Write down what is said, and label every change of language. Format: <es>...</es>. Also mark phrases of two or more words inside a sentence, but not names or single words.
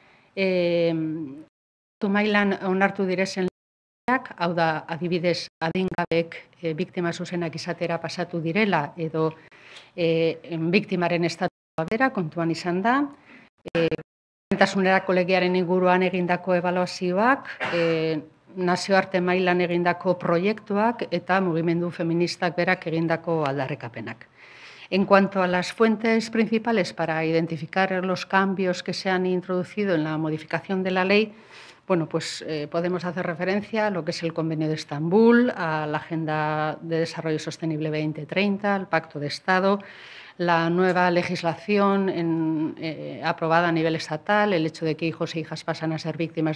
<eu>Mailan onartu direzen legeak, hau da, adibidez, adingabek biktima zuzenak izatera pasatu direla, edo biktimaren estatua bera kontuan izan da. Berdintasunerako legearen inguruan egindako ebaluazioak, nazioarte mailan egindako proiektuak eta mugimendu feministak berak egindako aldarrikapenak.</eu> <es>En cuanto a las fuentes principales para identificar los cambios que se han introducido en la modificación de la ley, bueno, pues podemos hacer referencia a lo que es el Convenio de Estambul, a la Agenda de Desarrollo Sostenible 2030, al Pacto de Estado, la nueva legislación aprobada a nivel estatal, el hecho de que hijos e hijas pasan a ser víctimas</es>